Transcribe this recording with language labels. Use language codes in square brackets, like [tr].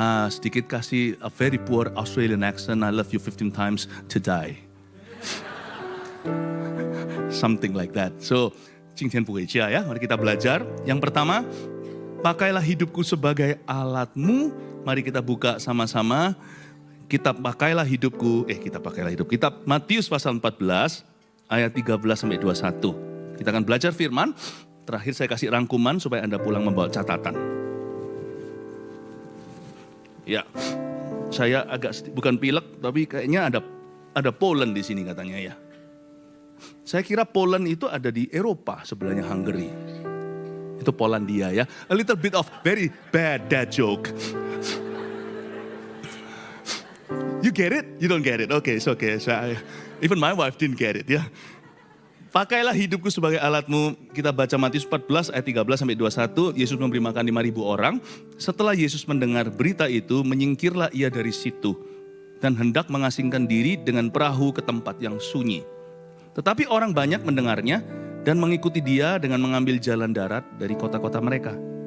[id] Sedikit kasih [en] a very poor Australian accent, I love you 15 times today. Something like that. [id] So, [zh] 今天不回家 [id] ya, mari kita belajar. Yang pertama, pakailah hidupku sebagai alatmu. Mari kita buka sama-sama. Kitab pakailah hidupku, kitab Matius pasal 14 ayat 13 sampai 21. Kita akan belajar firman. Terakhir saya kasih rangkuman supaya Anda pulang membawa catatan. Ya, saya agak bukan pilek, tapi kayaknya ada Poland di sini katanya ya. Saya kira Poland itu ada di Eropa, sebelahnya Hungary. Itu Polandia ya. [en] A little bit of very bad dad joke. You get it? You don't get it? Okay, it's okay. Even my wife didn't get it ya. [id] Pakailah hidupku sebagai alatmu. Kita baca Matius 14 ayat 13 sampai 21. Yesus memberi makan 5.000 orang. Setelah Yesus mendengar berita itu, menyingkirlah ia dari situ. Dan hendak mengasingkan diri dengan perahu ke tempat yang sunyi. Tetapi orang banyak mendengarnya dan mengikuti dia dengan mengambil jalan darat dari kota-kota mereka.